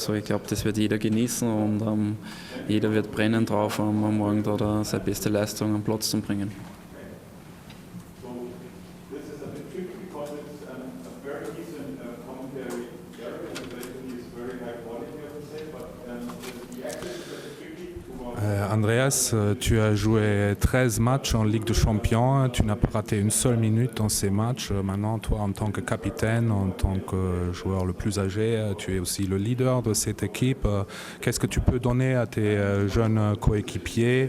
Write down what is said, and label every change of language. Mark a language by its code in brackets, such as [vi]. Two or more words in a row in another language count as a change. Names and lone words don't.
[de] Also ich glaube, das wird jeder genießen und jeder wird brennen drauf, am Morgen da seine beste Leistung am Platz zu bringen. [fr] Andreas, tu as joué 13 matchs en Ligue des Champions, tu n'as pas raté une seule minute dans ces matchs. Maintenant, toi, en tant que capitaine, en tant que joueur le plus âgé, tu es aussi le leader de cette équipe. Qu'est-ce que tu peux donner à tes jeunes coéquipiers?